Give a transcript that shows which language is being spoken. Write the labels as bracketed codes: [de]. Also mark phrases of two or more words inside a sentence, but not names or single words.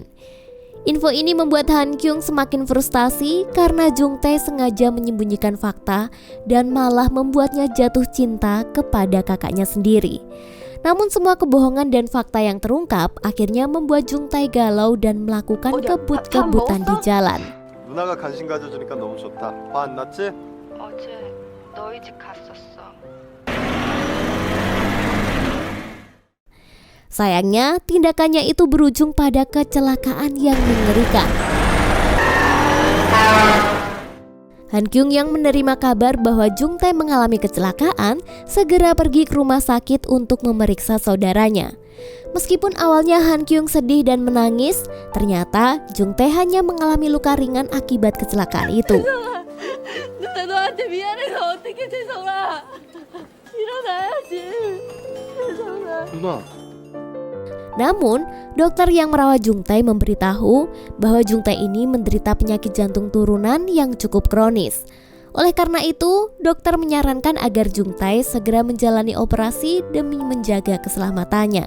[id] Info ini membuat Han Kyung semakin frustasi karena Jung-tae sengaja menyembunyikan fakta dan malah membuatnya jatuh cinta kepada kakaknya sendiri. Namun semua kebohongan dan fakta yang terungkap akhirnya membuat Jung-tae galau dan melakukan kebut-kebutan di jalan. [ko] 누나가 관심 가져주니까 너무 좋다. 화 안 났지? 어제 너희 집 갔었어. [id] Sayangnya, tindakannya itu berujung pada kecelakaan yang mengerikan. Han Kyung yang menerima kabar bahwa Jung-tae mengalami kecelakaan, segera pergi ke rumah sakit untuk memeriksa saudaranya. Meskipun awalnya Han Kyung sedih dan menangis, ternyata Jung-tae hanya mengalami luka ringan akibat kecelakaan itu. [ko] 나 너한테 미안해서 어떻게 태성아. 일어나야지. 태성아. 누나. [id] Namun, dokter yang merawat Jung-tae memberitahu bahwa Jung-tae ini menderita penyakit jantung turunan yang cukup kronis. Oleh karena itu, dokter menyarankan agar Jung-tae segera menjalani operasi demi menjaga keselamatannya.